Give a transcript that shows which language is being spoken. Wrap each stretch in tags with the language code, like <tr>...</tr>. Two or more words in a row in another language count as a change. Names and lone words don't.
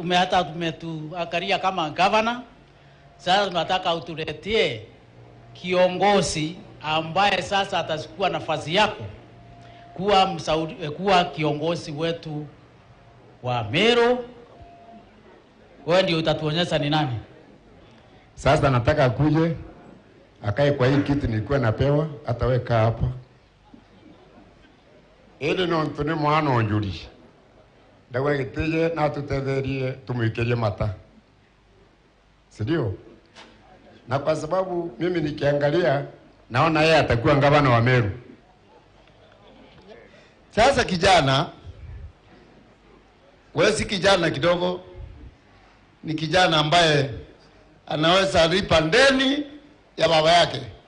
<sw>hata tumetuangalia kama gavana. Sasa tunataka utuletee kiongozi ambaye sasa atachukua nafasi yako kuwa kiongozi wetu wa Meru. Wewe ndio utatuonyesha ni nani. Sasa nataka akuje akae kwa hii kiti nilikuwa napewa, ataweka hapa.</sw> <mer>Ili no ntune mwana onjuri. Dawa gitije na tutetherie tumwikeje mata. Sindio?</mer> <sw>Na kwa sababu mimi nikiangalia naona yeye atakuwa gavana wa Meru. Sasa kijana, wewe si kijana kidogo, ni kijana ambaye anaweza lipa ndeni ya baba yake.</sw>